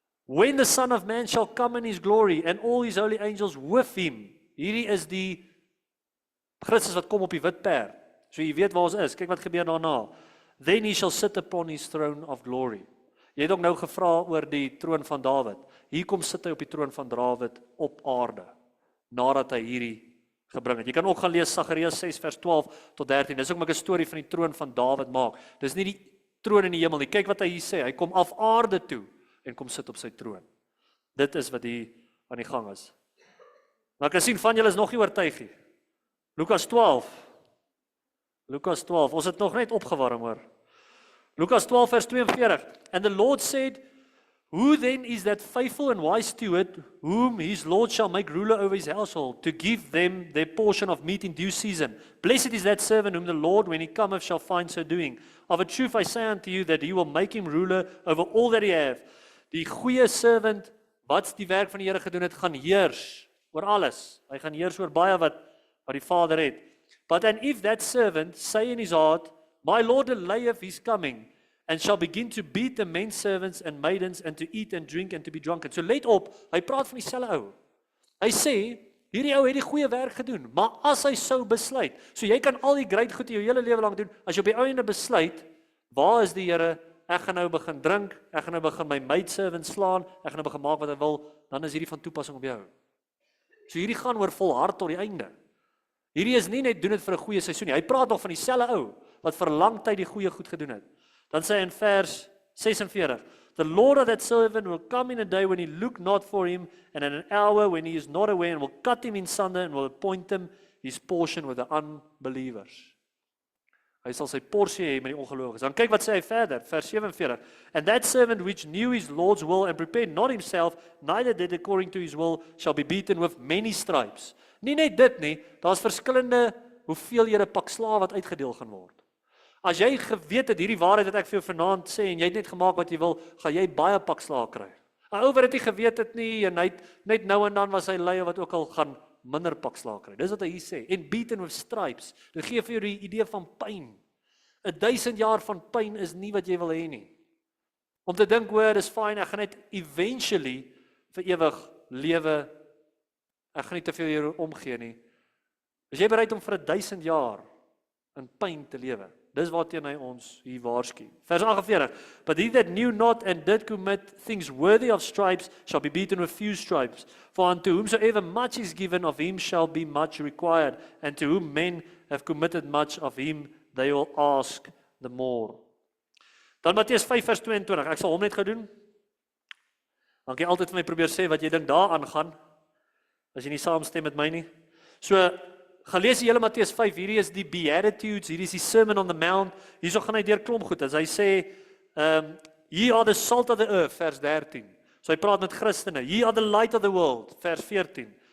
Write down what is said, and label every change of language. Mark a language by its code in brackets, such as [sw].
[en] When the Son of Man shall come in his glory, and all his holy angels with him. [af] Hierdie is die Christus wat kom op die wit perd. So jy weet waar ons is, kyk wat gebeur daarna. [en] Then he shall sit upon his throne of glory. [af] Jy het ook nou gevra oor die troon van Dawid. Hier kom sit hy op die troon van Dawid op aarde, nadat hy hierdie gebring het. Jy kan ook gaan lees Sagaria 6 vers 12 tot 13. Dis ook maar 'n storie van die troon van Dawid maak. Dis nie die troon in die hemel nie. Kyk wat hy hier sê. Hy kom af aarde toe en kom sit op sy troon. Dit is wat hier aan die gang is. Maar ek kan sien van julle is nog nie oortuig nie. Lukas 12. Ons het nog net opgewarm hoor. Lukas 12 vers 42. [en] And the Lord said, who then is that faithful and wise steward, whom his Lord shall make ruler over his household, to give them their portion of meat in due season? Blessed is that servant whom the Lord, when he cometh, shall find so doing. Of a truth I say unto you, that he will make him ruler over all that he hath. [af] Die goeie servant, wat die werk van die Here gedoen het, gaan heers oor alles. Hy gaan heers oor baie wat die Vader het. [en] But and if that servant say in his heart, my Lord delayeth his coming, and shall begin to beat the men servants and maidens, and to eat and drink and to be drunken. [af] So let op, hy praat van dieselfde ou. Hy sê, hierdie ou het die goeie werk gedoen, maar as hy sou besluit, so jy kan al die great goed in jou hele lewe lang doen, as jy op die einde besluit, waar is die Here? Ek gaan nou begin drink, ek gaan nou begin my maidservant slaan, ek gaan nou begin maak wat hy wil, dan is hierdie van toepassing op jou. So hierdie gaan oor volhard tot die einde. Hierdie is nie net doen dit vir 'n goeie seisoen nie. Hy praat nog van dieselfde ou wat vir lang tyd die goeie goed gedoen het. Dan sê hy in vers 46, [en] the Lord of that servant will come in a day when he look not for him, and in an hour when he is not aware, and will cut him in sunder, and will appoint him his portion with the unbelievers. [af] Hy sal sy porsie hê met die ongelowiges. Dan kyk wat sê hy verder, vers 47. [en] And that servant which knew his Lord's will and prepared not himself, neither did according to his will, shall be beaten with many stripes. [af] Nie net dit nie, daar's verskillende hoeveelhede pak slaag wat uitgedeel gaan word. As jy geweet het hierdie waarheid wat ek vir jou vanaand sê en jy het net gemaak wat jy wil, gaan jy baie pak slaag kry. 'n Ou wat dit nie geweet het nie en hy net nou en dan was hy lui wat ook al gaan minder pak slaag kry. Dis wat hy hier sê. [en] And beaten with stripes. [af] Dit gee vir jou die idee van pyn. 1000 jaar van pyn is nie wat jy wil hê nie. Om te dink hoor, dis fyn, ek gaan net eventually vir ewig lewe. Ek gaan nie te veel hier omgee nie. Is jy bereid om vir 1000 jaar in pyn te lewe? Dis waarteen hy ons hier waarsku. Vers 48. [en] But he that knew not and did commit things worthy of stripes shall be beaten with few stripes. For unto whomsoever much is given, of him shall be much required. And to whom men have committed much, of him they will ask the more. [af] Dan Matteus 5 vers 22. Ek sal hom net gedoen. Dan kan jy altyd vir my probeer sê wat jy dink daaraan gaan. As jy nie saamstem met my nie. So gaan lees die hele Matteus 5, hierdie is die Beatitudes, hierdie is die Sermon on the Mount, hierso gaan hy deur klomp goed, as hy sê, [en] ye are the salt of the earth, [af] vers 13, so hy praat met Christene, [en] ye are the light of the world, [af] vers 14,